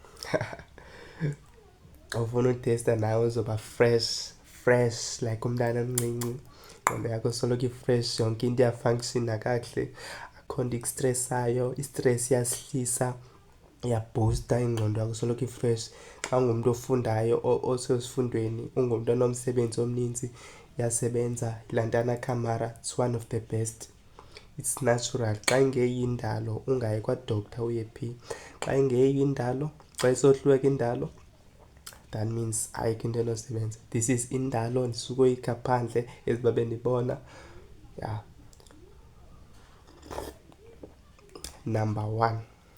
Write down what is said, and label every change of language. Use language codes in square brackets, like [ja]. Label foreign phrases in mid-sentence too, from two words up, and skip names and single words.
[xh] Ufuna utesta nawe uzoba fresh like umntana omncinci, ingqondo yakho soloko i-fresh, yonke into iyafunkshina kakuhle, akho nto ikustressayo. Istress iyasihlisa, iyabhusta ingqondo yakho, soloko i-fresh. Xa ungumntu ofundayo osezifundweni, ungumntu onomsebenzi omninzi, iyasebenza iLantana Camera. [en] It's one of the best, it's natural. [xh] Xa ingeyiyo indalo ungayi kwa-doctor uye phi. Xa ingeyiyo indalo, xa isohluleka indalo, [en] that means [xh] ayikho into enosebenza. [en] This is [xh] indalo, ndisuka uyikha phandle ezibabe ndibona. [en] Yeah, number 1.